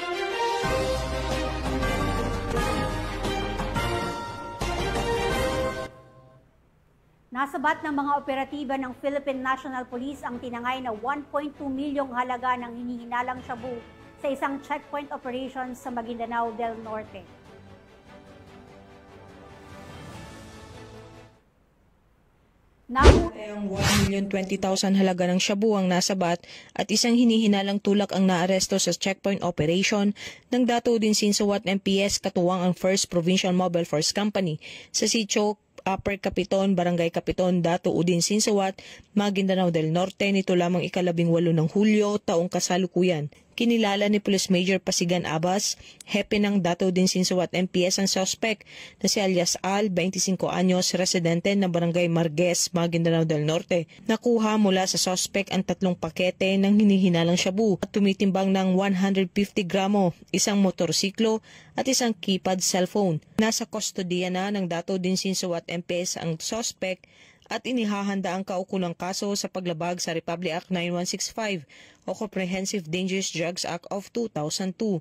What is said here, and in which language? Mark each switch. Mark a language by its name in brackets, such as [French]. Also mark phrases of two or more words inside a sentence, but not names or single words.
[Filipino] Nasabat ng mga operatiba ng Philippine National Police ang tinangay na 1.2 milyong halaga ng hinihinalang shabu sa isang [English] checkpoint operation [Filipino] sa Maguindanao del Norte. Ang 1,020,000 halaga ng shabu ang nasabat at isang hinihinalang tulak ang naaresto sa [English] checkpoint operation [Filipino] ng Dato Udinsinsuat MPS katuwang ang 1st Provincial Mobile Force Company sa sitio Upper Capiton, Barangay Capiton, Dato Udinsinsuat, Maguindanao del Norte nito lamang 18 ng Hulyo taong kasalukuyan. Kinilala ni Police Major Pasigan Abbas, hepe ng Dato Udinsinsuat MPS ang suspect na si alias Al, 25 anyos, residente ng Barangay Marguez, Maguindanao del Norte. Nakuha mula sa suspect ang 3 pakete ng hinihinalang shabu at tumitimbang ng 150 gramo, isang motorsiklo at isang keypad cellphone. Nasa kustodiya na ng Dato Udinsinsuat MPS ang suspect at inihahanda ang kaukulang kaso sa paglabag sa Republic Act 9165 o Comprehensive Dangerous Drugs Act of 2002.